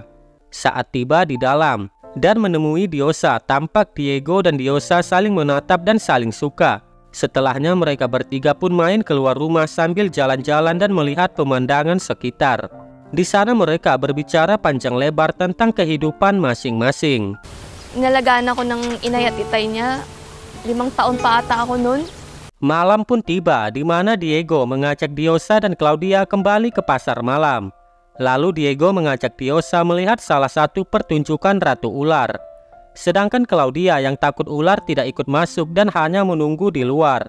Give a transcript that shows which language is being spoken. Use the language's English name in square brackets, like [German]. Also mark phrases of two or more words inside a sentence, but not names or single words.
[Indonesian] Saat tiba di dalam dan menemui Diosa, tampak Diego dan Diosa saling menatap dan saling suka. Setelahnya mereka bertiga pun main keluar rumah sambil jalan-jalan dan melihat pemandangan sekitar. Di sana mereka berbicara panjang lebar tentang kehidupan masing-masing. [Filipino] Inalagaan ako ng inay at itay niya. 5 taon pa ata ako nun. [Indonesian] Malam pun tiba, di mana Diego mengajak Diosa dan Claudia kembali ke pasar malam. Lalu Diego mengajak Diosa melihat salah satu pertunjukan Ratu Ular. Sedangkan Claudia yang takut ular tidak ikut masuk dan hanya menunggu di luar.